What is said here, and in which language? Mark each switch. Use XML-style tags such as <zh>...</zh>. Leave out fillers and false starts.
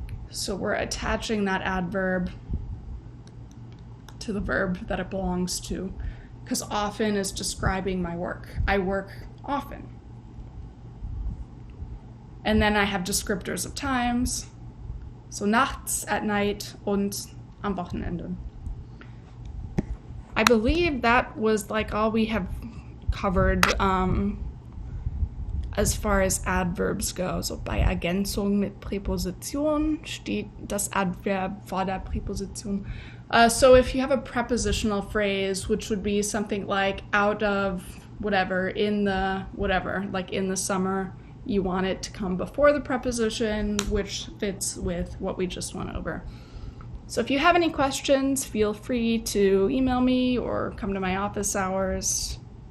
<en>So we're attaching that adverb to the verb that it belongs to, because often is describing my work. I work often. And then I have descriptors of times. So nachts, at night,</en> <de>und am Wochenende.</de> <en>I believe that was like all we have covered as far as adverbs go.</en> <de>So bei Ergänzung mit Präposition steht das Adverb vor der Präposition.</de> <en>So if you have a prepositional phrase, which would be something like out of whatever, in the whatever, like in the summer, you want it to come before the preposition, which fits with what we just went over. So if you have any questions, feel free to email me or come to my office hours.</en>